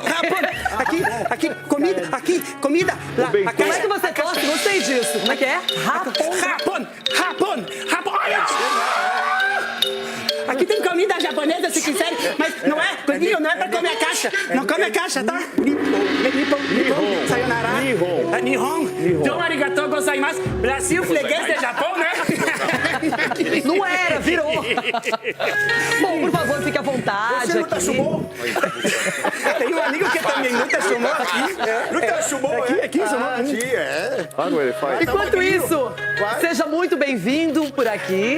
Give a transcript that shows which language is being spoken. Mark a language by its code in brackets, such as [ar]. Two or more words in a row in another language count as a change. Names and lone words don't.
[pt] Aqui, comida. Como é que você gosta? Gostei disso. Como é que é? Rapão. Aqui tem comida japonesa, se quiser, mas não é pra comer a caixa. Não come a caixa, tá? Nippon, sayonara. Nihon. [ja] ドン ありがとうございます. [pt] Brasil, freguês de Japão, né? Não era, virou. Bom, por favor, fique à vontade. Você luta sumô? Tem um amigo que também luta sumô aqui. Luta sumô, Aqui, sumô. Aqui, é. Enquanto isso, seja muito bem-vindo por aqui.